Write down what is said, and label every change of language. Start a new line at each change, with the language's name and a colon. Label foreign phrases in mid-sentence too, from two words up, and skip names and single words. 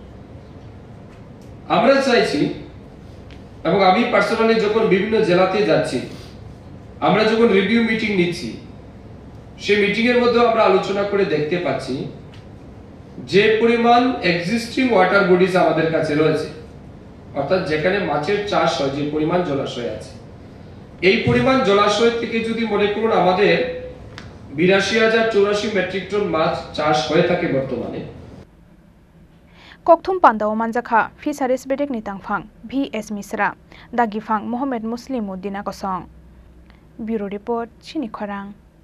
Bangla: আমরা চাইছি এবং আমি পার্সোনালি যখন বিভিন্ন জেলাতে যাচ্ছি আমরা যখন
English: review meeting
Bangla: নিচ্ছি সেই মিটিং এর মধ্যে আমরা আলোচনা করে দেখতে পাচ্ছি যে পরিমাণ
English: existing water bodies
Bangla: আমাদের কাছে রয়েছে অর্থাৎ যেখানে মাছের চাষ হয় যে পরিমাণ জলাশয় আছে এই পরিমাণ জলাশয় থেকে যদি মনে করুন আমাদের 82,084
English: metric ton
Bangla: মাছ চাষ হয়ে থাকে বর্তমানে
Kok Borok: Kokthum Panda Manjakha Fisheries Bedek Nitangphang V.S. Misra Dagifang Mohammed Muslim Uddin Akosong
English: Bureau Report
Kok Borok: Chini Khorang